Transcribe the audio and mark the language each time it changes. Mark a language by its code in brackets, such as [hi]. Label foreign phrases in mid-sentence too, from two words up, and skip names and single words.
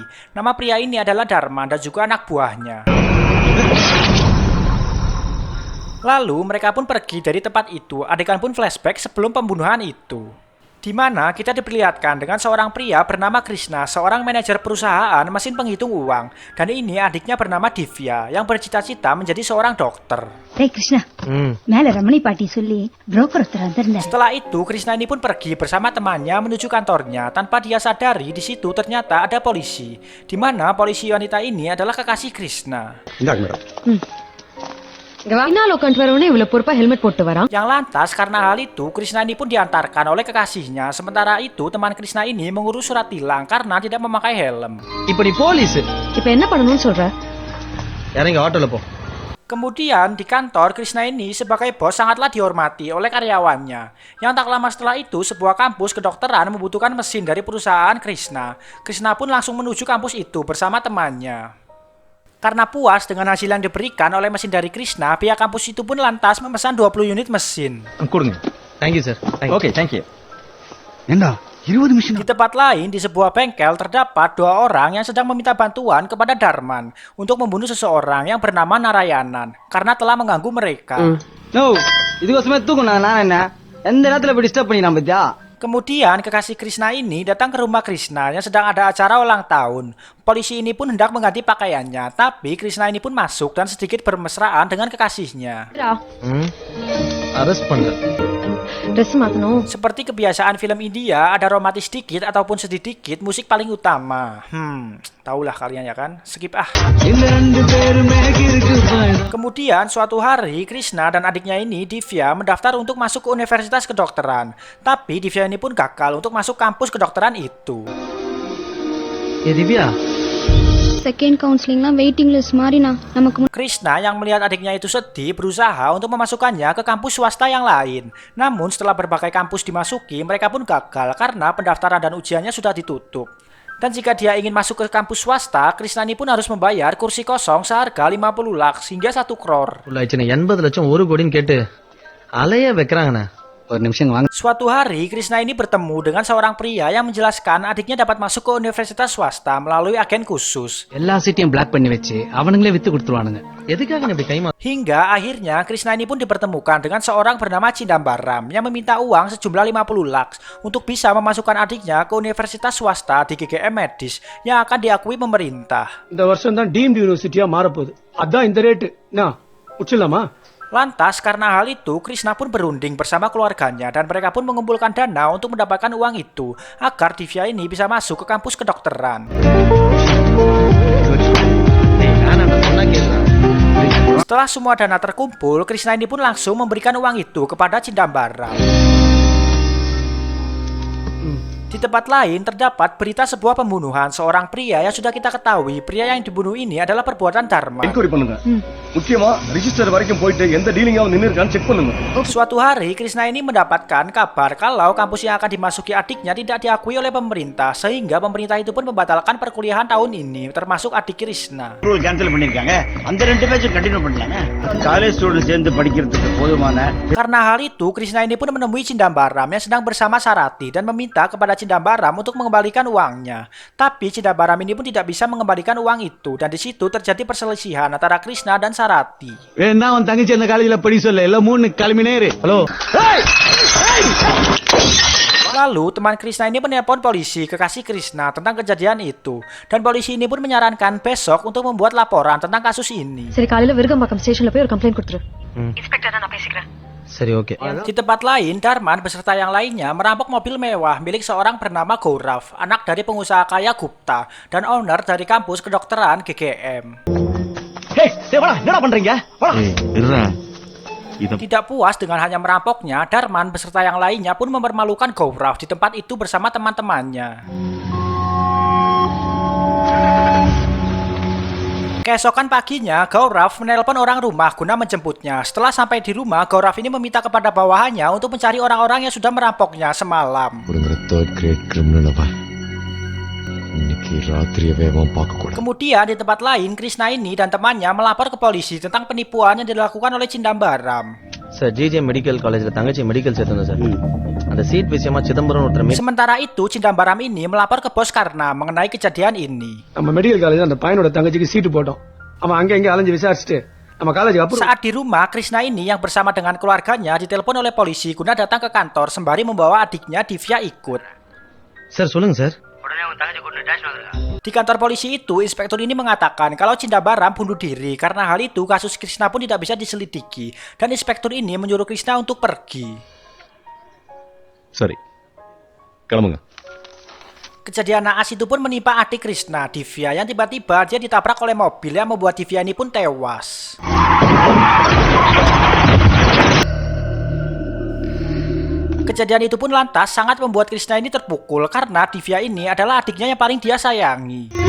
[id] Nama pria ini adalah Dharma dan juga anak buahnya. Lalu mereka pun pergi dari tempat itu. Adegan pun flashback sebelum pembunuhan itu, di mana kita diperlihatkan dengan seorang pria bernama Krishna, seorang manajer perusahaan mesin penghitung uang, dan ini adiknya bernama Divya yang bercita-cita menjadi seorang dokter. [en] Hey Krishna, [ta] மேல ரமணி பாட்டி சொல்லி broker ஒருத்தர் வந்திருந்தார். [id] Setelah itu Krishna ini pun pergi bersama temannya menuju kantornya. Tanpa dia sadari, di situ ternyata ada polisi, di mana polisi wanita ini adalah kekasih Krishna. [ta] பின்னால உட்காந்து வரவனே இவ்வளவு பொறுப்பா ஹெல்மெட் போட்டு வரான். [id] Yang lantas karena hal itu Krishna ini pun diantarkan oleh kekasihnya. Sementara itu teman Krishna ini mengurus surat tilang karena tidak memakai helm. [ta] இப்போ நீ போலீஸ். இப்போ என்ன பண்ணணும்னு சொல்ற? இறங்கி ஆட்டோல போ. [id] Kemudian di kantor Krishna ini sebagai bos sangatlah dihormati oleh karyawannya. Yang tak lama setelah itu sebuah kampus kedokteran membutuhkan mesin dari perusahaan Krishna. Krishna pun langsung menuju kampus itu bersama temannya. Karena puas dengan hasil yang diberikan oleh mesin dari Krishna, pihak kampus itu pun lantas memesan 20 unit mesin. [ta] கொடுங்க. [en] Thank you, sir. Okay, thank you. [id] Di tempat lain, di sebuah bengkel terdapat dua orang yang sedang meminta bantuan kepada Dharman untuk membunuh seseorang yang bernama Narayanan karena telah mengganggu mereka. [ta] No, இதுக்கோசமே தூக்குனாங்க நான் என்ன எந்த நேரத்துல இப்படி டிஸ்டர்ப் பண்ணி நான் பத்தியா. [id] Kemudian kekasih Krishna ini datang ke rumah Krishna yang sedang ada acara ulang tahun. Polisi ini pun hendak mengganti pakaiannya, tapi Krishna ini pun masuk dan sedikit bermesraan dengan kekasihnya. [ta] Arrest பண்ணுங்க. Dress மாத்தணும். [id] Seperti kebiasaan film India, ada romantis sedikit ataupun sedih dikit, musik paling utama. Tahulah kalian ya kan? Skip ah. Kemudian suatu hari Krishna dan adiknya ini Divya mendaftar untuk masuk ke universitas kedokteran. Tapi Divya ini pun gagal untuk masuk kampus kedokteran itu. [ta] ஏ திவ்யா, [en] second counsellinglaam waiting list [ta] மாறினா நமக்கு [id] Krishna yang melihat adiknya itu sedih berusaha untuk memasukkannya ke kampus swasta yang lain. Namun setelah berbagai kampus dimasuki, mereka pun gagal karena pendaftaran dan ujiannya sudah ditutup. Dan jika dia ingin masuk ke kampus swasta, Krishna ini pun harus membayar kursi kosong seharga 50 lakhs hingga 1 crore. [ta] உள்ளாச்சுன 80 லட்சம் 1 கோடின்னு கேட்டு அலைய வைக்கறாங்கண்ணா. ஒரு நிமிஷம் வாங்க. [id] Suatu hari, Krishna ini bertemu dengan seorang pria yang menjelaskan adiknya dapat masuk ke universitas swasta melalui agen khusus. [ta] எல்லா சீட்டையும் பிளாக் பண்ணி வச்சு அவனுங்களே வித்து கொடுத்துருவானுங்க. எதுக்காக இப்படி கைமா? [id] Hingga akhirnya Krishna ini pun dipertemukan dengan seorang bernama Chidambaram yang meminta uang sejumlah 50 lakhs untuk bisa memasukkan adiknya ke universitas swasta di GGM Medis yang akan diakui pemerintah. [ta] இந்த வருஷம் தான் [en] deemed universityaa [ta] மாறப்போகுது. அதான் இந்த ரேட். நான் உச்சிடலாமா? [id] Lantas karena hal itu Krishna pun berunding bersama keluarganya dan mereka pun mengumpulkan dana untuk mendapatkan uang itu agar Divya ini bisa masuk ke kampus kedokteran. Setelah semua dana terkumpul, Krishna ini pun langsung memberikan uang itu kepada Chidambaram. Di tempat lain terdapat berita sebuah pembunuhan seorang pria yang sudah kita ketahui pria yang dibunuh ini adalah perbuatan Dharma. [ta] என்கொயரி பண்ணுங்க. முக்கியமா ரிஜிஸ்டர் வரைக்கும் போயிட்டு எந்த டீலிங்காவும் நின்னுருக்கான்னு செக் பண்ணுங்க. [id] Suatu hari Krishna ini mendapatkan kabar kalau kampus yang akan dimasuki adiknya tidak diakui oleh pemerintah sehingga pemerintah itu pun membatalkan perkuliahan tahun ini termasuk adik Krishna. [en] rule cancel [ta] பண்ணிருக்காங்க. அந்த ரெண்டு பேட்சும் கண்டினியூ பண்ணலாமே. [en] college students [ta] சேர்ந்து படிக்கிறதுக்கு போதுமான. [id] Karena hal itu Krishna ini pun menemui Chidambaram yang sedang bersama Sarati dan meminta kepada Cindambaram untuk mengembalikan uangnya. Tapi Cindambaram ini pun tidak bisa mengembalikan uang itu, dan di situ terjadi perselisihan antara Krishna dan Sarati. [ta] நான் உன் தங்கச்சி அந்த காலேஜ்ல படி சொல்ல எல்லாம் 3 கிளம்பினேரு ஹலோ [id] Lalu teman Krishna ini menelpon polisi kekasih Krishna tentang kejadian itu, dan polisi ini pun menyarankan besok untuk membuat laporan tentang kasus ini. [ta] சரி காலையில விருகம்பாக்கம் ஸ்டேஷன்ல போய் ஒரு கம்ப்ளைண்ட் கொடுத்துரு. இன்ஸ்பெக்டர் தான் நான் பேசிக்கிறேன். சரி ஓகே. [id] Di tempat lain, Darman beserta yang lainnya merampok mobil mewah milik seorang bernama Gaurav, anak dari pengusaha kaya Gupta dan owner dari kampus kedokteran GGM. [ta] ஏய் வாடா என்னடா பண்றீங்க வாடா [id] Tidak puas dengan hanya merampoknya, Darman beserta yang lainnya pun mempermalukan Gaurav di tempat itu bersama teman-temannya. Keesokan paginya, Gaurav menelpon orang rumah guna menjemputnya. Setelah sampai di rumah, Gaurav ini meminta kepada bawahannya untuk mencari orang-orang yang sudah merampoknya semalam. Kemudian di tempat lain, Krishna ini dan temannya melapor ke polisi tentang penipuan yang dilakukan oleh Cindambaram. [ta] சார் ஜிஜே மெடிக்கல் காலேஜ்ல தங்கச்சி மெடிக்கல் சேர்த்தோம் சார். அந்த சீட் விஷயமா சிதம்பரம் ஒருத்தர் [id] Sementara itu, Cindambaram ini melapor ke bos Karna mengenai kejadian ini. [ta] நம்ம [en] medical college [ta] அந்த பையனோட தங்கச்சிக்கு சீட்டு போட்டோம். அவன் அங்க இங்க அலைஞ்சு விசாரிச்சுட்டு நம்ம காலேஜுக்கு அப்புறம் [id] Saat di rumah, Krishna ini yang bersama dengan keluarganya ditelepon oleh polisi guna datang ke kantor sembari membawa adiknya Divya ikut. [ta] சார் சொல்லுங்க சார். [id] Di kantor polisi itu, inspektur ini mengatakan kalau Cindambaram bunuh diri. Karena hal itu, kasus Krishna pun tidak bisa diselidiki. Dan inspektur ini menyuruh Krishna untuk pergi. [ta] சரி கிளம்புங்க. [id] Kejadian naas itu pun menimpa adik Krishna, Divya, yang tiba-tiba dia ditabrak oleh mobil yang membuat Divya ini pun tewas. Kejadian itu pun lantas sangat membuat Krishna ini terpukul karena Divya ini adalah adiknya yang paling dia sayangi.